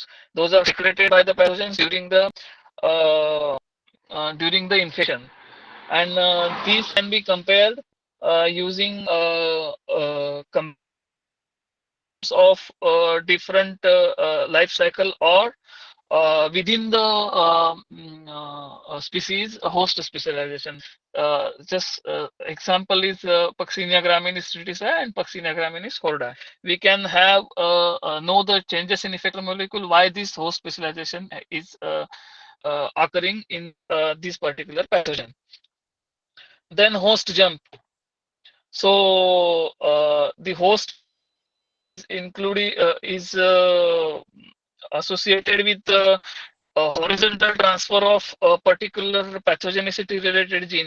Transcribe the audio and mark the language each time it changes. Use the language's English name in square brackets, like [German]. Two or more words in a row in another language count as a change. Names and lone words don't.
[English] Those are secreted by the pathogens uh, during the infection, and these can be compared using genomes of different life cycle, or within the species host specialization. Just example is Puccinia graminis tritisae and Puccinia graminis horda. We can have know the changes in effector molecule, why this host specialization is occurring in this particular pathogen. Then host jump. So the host is including is associated with a horizontal transfer of a particular pathogenicity related gene.